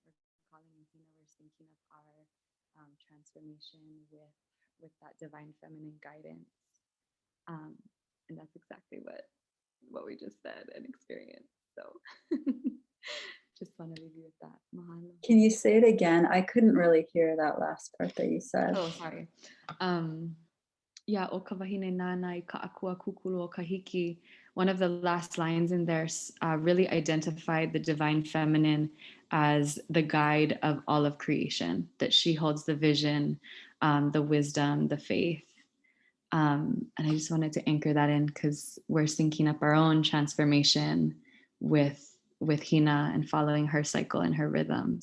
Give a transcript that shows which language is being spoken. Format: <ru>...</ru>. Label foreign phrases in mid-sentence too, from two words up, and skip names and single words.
<en>We're calling in Hina, we're thinking of our transformation with that divine feminine guidance. And that's exactly what we just said and experienced. So just want to leave you with that. Mahalo. Can you say it again? I couldn't really hear that last part that you said. Oh, sorry. Yeah,</en> <haw>o ka wahine nana I ka akua kukulu o kahiki.</haw> <en>One of the last lines in there really identified the divine feminine as the guide of all of creation, that she holds the vision, the wisdom, the faith. And I just wanted to anchor that in because we're syncing up our own transformation with Hina and following her cycle and her rhythm.</en>